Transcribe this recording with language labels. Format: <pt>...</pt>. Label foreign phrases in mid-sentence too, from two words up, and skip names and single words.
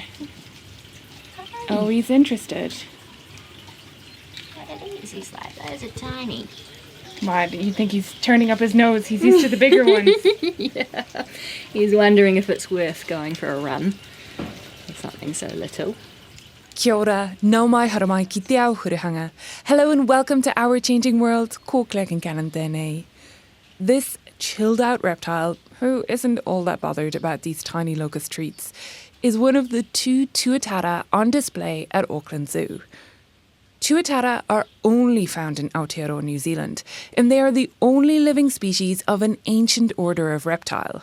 <en>Oh, he's interested. He's like, those are tiny. Why, do you think he's turning up his nose? He's used to the bigger ones. Yeah, he's wondering if it's worth going for a run with something so little.</en> <mi>Kia ora, nau mai haramai ki te ao hurihanga.</mi> <en>Hello and welcome to Our Changing World, ko Clegg and Cannon tēnei. This chilled out reptile, who isn't all that bothered about these tiny locust treats, is one of the 2 tuatara on display at Auckland Zoo. Tuatara are only found in Aotearoa, New Zealand, and they are the only living species of an ancient order of reptile.</en>